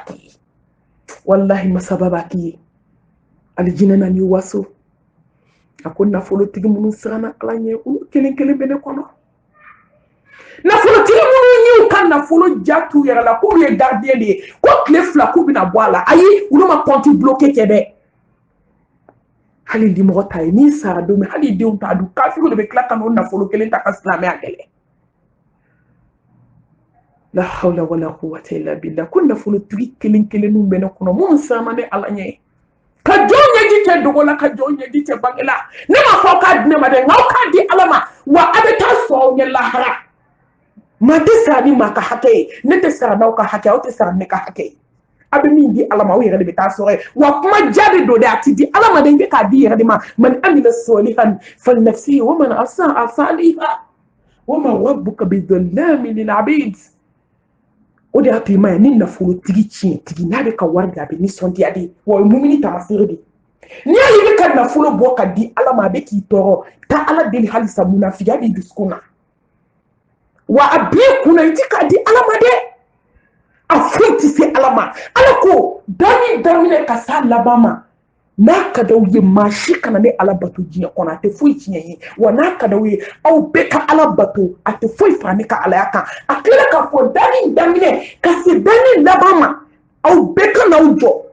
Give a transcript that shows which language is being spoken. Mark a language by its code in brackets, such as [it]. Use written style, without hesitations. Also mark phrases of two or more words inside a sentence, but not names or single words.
[bm] k'i ye wallahi masaba b'a k'i ye alijinɛ na n'i waso a ko nafolotigi minnu siranna ala ɲɛ olu kelen kelen bɛ ne kɔnɔ nafolotigi minnu y'u ka nafolo ja t'u yɛrɛ la k'olu ye gardien de ye ko tile 2 k'u bɛna bɔ a la ayi olu ma [fr] compte bloqué [bm] kɛ dɛ hali di mɔgɔ ta ye n'i sara don min hali denw t'a dun kafiru de bɛ tila ka n'o nafolo kelen ta ka silamɛya kɛlɛ [ar] لا حول و لا قوة إلا بالله [bm] ko nafolotigi kelen kelenninw bɛ ne kɔnɔ minnu siranna ne ala ɲɛ ka jɔn ɲɛji cɛ dogo la ka jɔn ɲɛji cɛ bange la ne ma fɔ k'a di ne ma dɛ nka aw k'a di ala ma wa a bɛ taa sɔn aw ɲɛ lahara maa tɛ sara ni maa ka hakɛ ye ne tɛ sara n'aw ka hakɛ aw tɛ sara ne ka hakɛ ye a bɛ min di ala ma aw yɛrɛ de bɛ taa sɔrɔ ye wa kuma ja de don dɛ a tɛ di ala ma dɛ i bɛ k'a di yɛrɛ de ma man [ar] عمل صالحا فلنفسه و من أساء فعليها و ما ربك بظلام للعبيد [bm] o de y'a to i ma ye ni nafolotigi tiɲɛtigi n'a bɛ ka wari di a bɛ nisɔndiya de wa o ye mumini tamasire de n'i y'a ye i bɛ ka nafolo bɔ ka di ala ma a bɛ k'i tɔɔrɔ taa ala deli halisa munafiya b'i dusukun na wa a b'i kunna i tɛ k'a di ala ma dɛ a foyi tɛ se ala ma ala ko dani daminɛ ka s'a laban ma n'a ka d'aw ye maa si kana ne ala bato diɲɛ kɔnɔ a tɛ foyi tiɲɛ ye wa n'a ka d'aw ye aw bɛɛ ka ala bato a tɛ foyi fara ne ka alaya kan a tila k'a fɔ dani daminɛ ka se dani laban ma aw bɛɛ ka n'aw jɔ